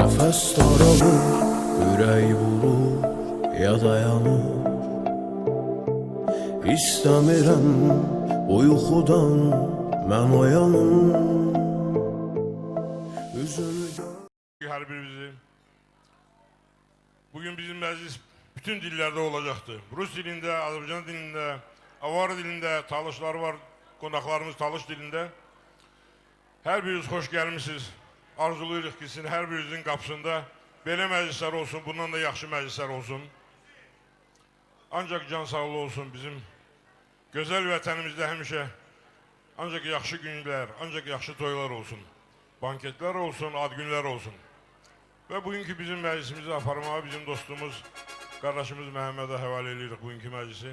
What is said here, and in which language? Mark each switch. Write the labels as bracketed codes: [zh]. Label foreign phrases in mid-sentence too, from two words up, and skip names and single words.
[az] Səs daralır, ürək vurur, ya dayanır. İstəmirəm uykudan mən oyanım. Üzümü [tr] Her birimizi. Bugün bizim meclis bütün dillerde olacaktı. Rus dilinde, Azerbaycan dilinde, Avar dilinde, Talışlar var, konaklarımız Talış dilinde. Her biriniz hoş gelmişsiniz. [az] Arzuluyuruq ki, sizin her birinizin kapısında belə məclislər olsun, bundan da yaxşı məclislər olsun. Ancak can sağlığı olsun bizim güzel vətənimizdə həmişə ancak yaxşı günlər, ancak yaxşı toylar olsun. Banketler olsun, ad günler olsun. Ve bugünkü bizim meclisimizi aparmağa bizim dostumuz, kardeşimiz Məhəmmədə həvalə edirik bugünkü meclisi.